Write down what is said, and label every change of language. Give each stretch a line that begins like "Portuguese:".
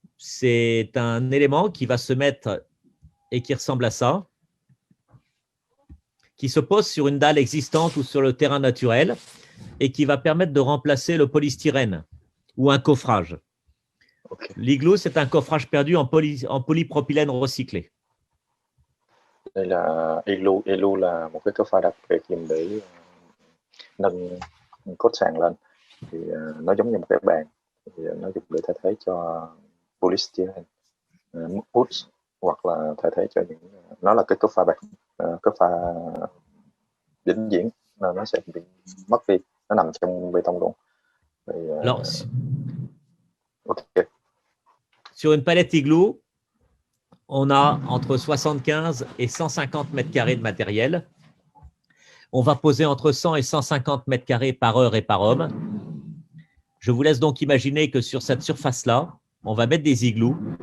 French: C'est un élément qui va se mettre et qui ressemble à ça, qui se pose sur une dalle existante ou sur le terrain naturel et qui va permettre de remplacer le polystyrène ou un coffrage. Okay. L'igloo, c'est un coffrage perdu en polypropylène recyclé.
Vietnamese: Đây là igloo. Igloo là một cái coffrage đặc biệt dùng để nâng cốt sàn lên. Thì nó giống như một cái bàn. Thì nó dùng để thay thế cho polystyrene mút hoặc là thay thế cho những nó là cái coffrage bạc, coffrage vĩnh viễn, nó sẽ bị mất đi, nó nằm trong bê tông luôn. Thì,
French: Alors, okay. Sur une palette Igloo, on a entre 75 et 150 mètres carrés de matériel. On va poser entre 100 et 150 mètres carrés par heure et par homme. Je vous laisse donc imaginer que sur cette surface-là, on va mettre des igloos.